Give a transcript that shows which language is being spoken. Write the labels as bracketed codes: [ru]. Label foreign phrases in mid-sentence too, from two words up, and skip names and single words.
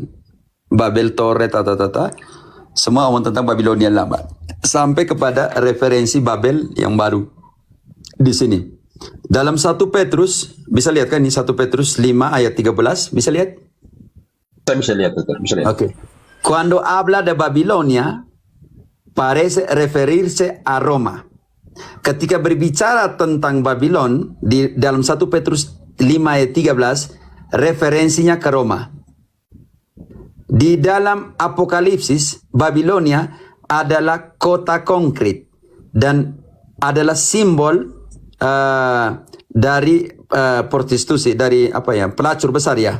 [id] Babel Tore tata. Semua omong tentang Babilonia lama. Sampai kepada referensi Babel yang baru. Di sini. Dalam 1 Petrus, bisa lihat kan ini 1 Petrus 5 ayat 13, bisa lihat? Saya bisa lihat. Oke. [es] Cuando habla de Babilonia, parece referirse a Roma. [id] Ketika berbicara tentang Babylon di dalam 1 Petrus 5 ayat 13, referensinya ke Roma. Di dalam Apokalipsis, Babilonia adalah kota konkret dan adalah simbol dari prostitusi, dari pelacur besar ya.